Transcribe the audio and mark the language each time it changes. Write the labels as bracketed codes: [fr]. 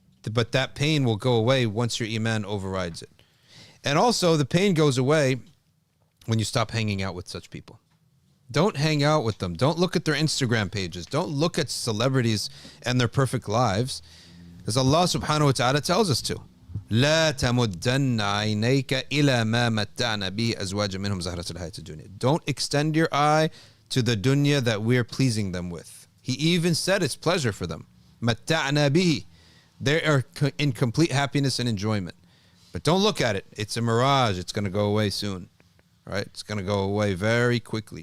[en] But that pain will go away once your iman overrides it. And also the pain goes away when you stop hanging out with such people. Don't hang out with them. Don't look at their Instagram pages. Don't look at celebrities and their perfect lives. As Allah subhanahu wa ta'ala tells us to. [ar] لا تمدن عينيك إلى ما متعنا به أزواجا منهم زهرة الحياة الدنيا. [en] Don't extend your eye to the dunya that we're pleasing them with. He even said it's pleasure for them. [ar] متعنا به. [en] They are in complete happiness and enjoyment. But don't look at it. It's a mirage. It's going to go away soon. Right? It's going to go away very quickly.